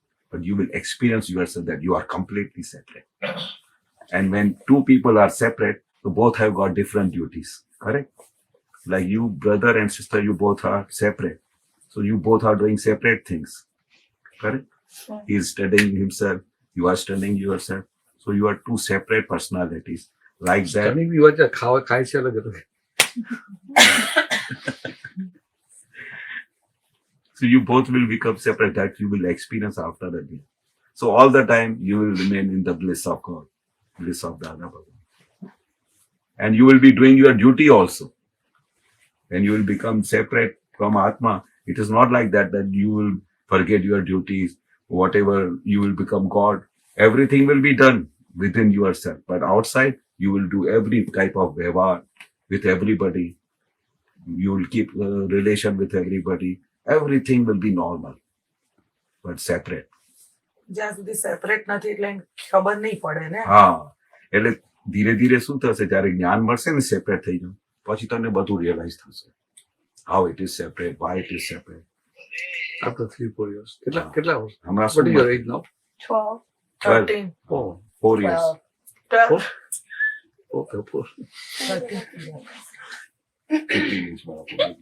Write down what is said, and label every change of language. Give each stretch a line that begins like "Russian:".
English: But you will experience yourself that you are completely separate. And when two people are separate, so both have got different duties, correct? Like you, brother and sister, you both are separate. So you both are doing separate things, correct? Yeah. He is studying himself, you are studying yourself. So you are two separate personalities. Like that, Studying you are
Gujarati: ખાય છે અલગ અલગ.
English: so you both will become separate, that you will experience after the day. So all the time you will remain in the bliss of God, bliss of Dada Bhagavan. And you will be doing your duty also. When you will become separate from Atma, it is not like that you will forget your duties, whatever, you will become God. Everything will be done within yourself. But outside, you will do every type of व्यवहार with everybody. You will keep a relation with everybody. Everything will be normal, but separate.
Gujarati: જ્યાં સુધી separate નથી એટલે ખબર નહીં પડે ને. હા, એટલે ધીરે ધીરે શું થશે જ્યારે જ્ઞાન મળશે ને સેપરેટ થઈ જવું પછી તમને બધું રિયલાઇઝ થશે.
English: How it is separate, why it is separate. After 3-4 years.
Gujarati: કેટલા વર્ષ? હમણાં
English: What
Gujarati: શું
English: is your age now? 12. 13, 4 years. 12, Okay, 4. 13. 15 years બાપુ.